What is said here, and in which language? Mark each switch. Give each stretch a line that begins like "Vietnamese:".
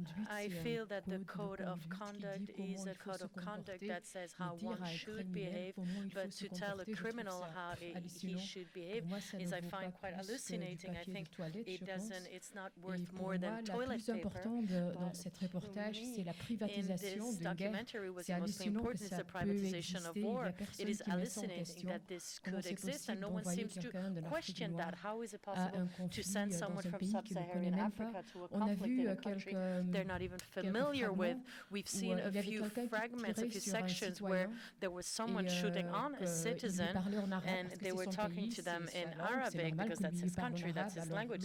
English: I feel that the Code of Conduct is a Code of Conduct that says how one should behave, but to tell a criminal how he should behave is, I find, quite hallucinating. I think it's not worth more than toilet paper.
French: Dans cet reportage, c'est la privatisation d'une guerre. C'est hallucinant que ça peut exister.
English: It is hallucinating that this could exist, and no one seems to question that. How is it possible to send someone from sub-Saharan Africa to a conflict in a country they're not even familiar with? We've seen a few fragments, a few sections where there was someone shooting on a citizen, and they were talking to them in Arabic, because that's his country, that's his language.